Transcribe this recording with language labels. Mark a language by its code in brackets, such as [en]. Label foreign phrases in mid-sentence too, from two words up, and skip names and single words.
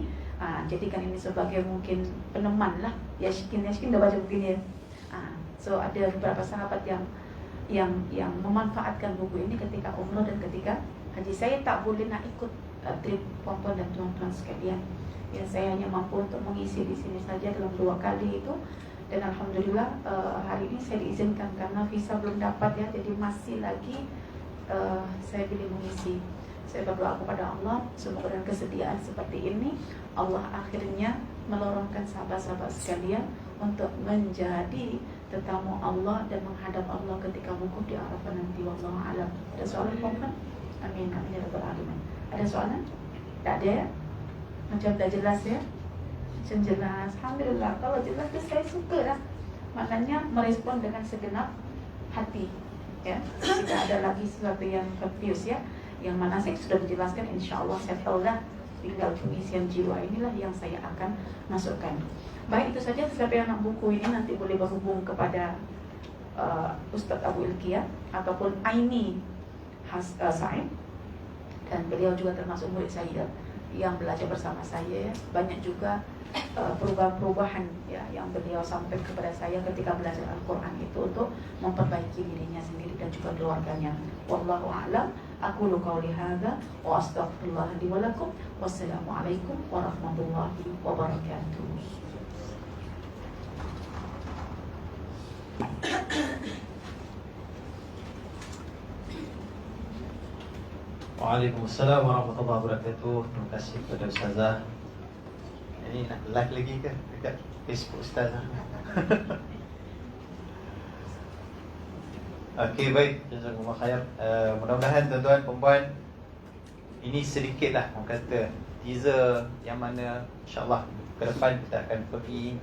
[ms] Jadikan ini sebagai mungkin peneman lah. Yaskin dah baca buku ini. So ada beberapa sahabat yang memanfaatkan buku ini ketika umrah dan ketika haji. Saya tak boleh nak ikut trip puan-puan dan tuan-tuan sekalian. Ya, saya hanya mampu untuk mengisi di sini saja dalam 2 kali itu. Dan alhamdulillah hari ini saya diizinkan karena visa belum dapat ya. Jadi masih lagi saya pilih mengisi. Saya berdoa kepada Allah, semoga dengan kesediaan seperti ini Allah akhirnya melorongkan sahabat-sahabat sekalian untuk menjadi tetamu Allah dan menghadap Allah ketika wukuf di Arafah nanti. [ar] والله أعلم. [ms] Ada soalan puan? [ar] آمين آمين يا رب العالمين. [ms] Ada soalan? Tak ada ya? Macam dah jelas ya? Macam jelas. Alhamdulillah. Kalau jelas tu saya suka lah. Maknanya merespon dengan segenap hati. Ya, tidak ada lagi sesuatu yang confused ya. Yang mana saya sudah menjelaskan, [ar] إن شاء الله [ms] settle dah. Tinggal pengisian jiwa inilah yang saya akan masukkan. Baik, itu saja. Siapa yang nak buku ini nanti boleh berhubung kepada Ustadz Abu Ilkiyah ataupun Aini Said. Dan beliau juga termasuk murid saya yang belajar bersama saya. Banyak juga perubahan-perubahan ya yang beliau sampaikan kepada saya ketika belajar Al-Quran itu untuk memperbaiki dirinya sendiri dan juga keluarganya. [ar] والله أعلم أقول قولي هذا وأستغفر الله لي ولكم. والسلام عليكم ورحمة الله وبركاته. وعليكم السلام ورحمة الله وبركاته. [ms] Terima kasih kepada Ustazah. Ini nak live lagi ke dekat Facebook Ustazah? Okey, baik. [ar] جزاكم الله خير. [ms] Mudah-mudahan tuan-tuan perempuan, ini sedikitlah orang kata teaser yang mana [ar] إن شاء الله [ms] ke depan kita akan pergi.